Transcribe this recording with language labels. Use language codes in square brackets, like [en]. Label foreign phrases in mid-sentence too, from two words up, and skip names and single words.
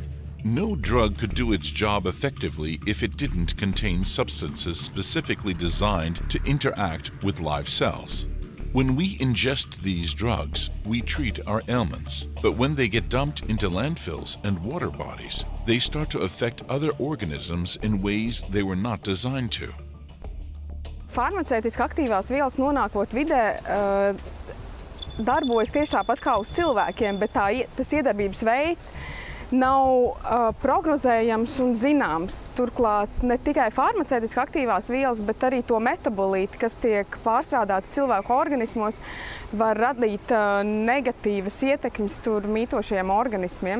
[en] No drug could do its job effectively if it didn't contain substances specifically designed to interact with live cells. When we ingest these drugs, we treat our ailments, but when they get dumped into landfills and water bodies, they start to affect other organisms in ways they were not designed to. [lv] Farmaceitiski aktīvās vielas nonākot vidē darbojas tieši tāpat kā uz cilvēkiem, bet tas iedarbības veids nav prognozējams un zināms. Turklāt ne tikai farmaceitiski aktīvās vielas, bet arī to metabolīti, kas tiek pārstrādāti cilvēku organismos, var radīt negatīvas ietekmes tur mītošajiem organismiem.